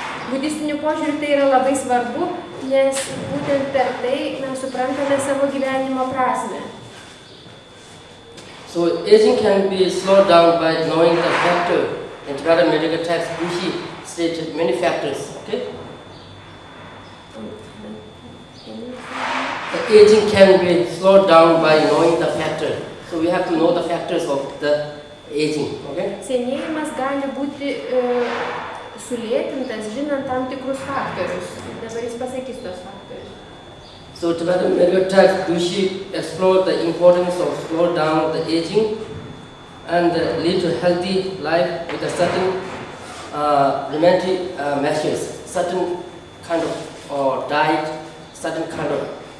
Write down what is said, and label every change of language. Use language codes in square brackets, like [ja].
[lt] Budistiniu požiūriu tai yra labai svarbu, nes būtent per tai mes suprantame savo gyvenimo prasmę. [en] So aging can be slowed down by knowing the factor. In Tibetan medical text, Bushi stated many factors. Okay. The aging can be slowed down by knowing the factor. So we have to know the factors of the aging. Okay. [lt] Senėjimas gali būti sulėtintas, žinant tam tikrus faktorius. Dabar jis pasakys tos faktorius. [en] So Tibetan medical text, Bushi explored the importance of slow down the aging and lead to healthy life with a certain remedial measures, certain kind of diet, certain kind of